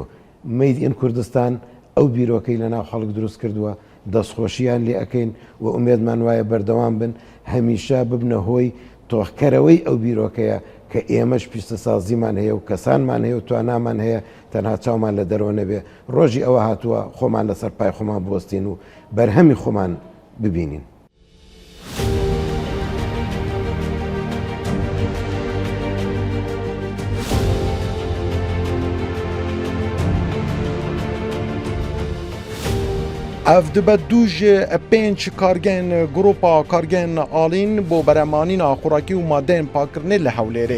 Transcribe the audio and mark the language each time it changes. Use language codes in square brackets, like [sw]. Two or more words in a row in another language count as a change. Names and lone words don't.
[ckb] مەیدین کوردستان ئەو بیرۆکەی لە ناو خەڵک دروست کردووە، دەستخۆشییان لێ ئەەکەین و ئومێدمان وایە بەردەوام بن، هەمیشە ببنە هۆی تۆخکەرەوەی ئەو بیرۆکەیە کە ئێمەش پیشەسازیمان هەیە و کەسانمان هەیە و توانامان هەیە تەنها چاومان لە دەرەوە نەبێ. ڕۆژی ئەوە هاتووە خۆمان لەسەر پای خۆمان بوەستین و بەرهەمی خۆمان ببینین. [ku] ev dibe du ji 5 kargên Grupa Kargên Alîn bo berhemanîna xurakî û madeyên pakirînê li Hewlêrê.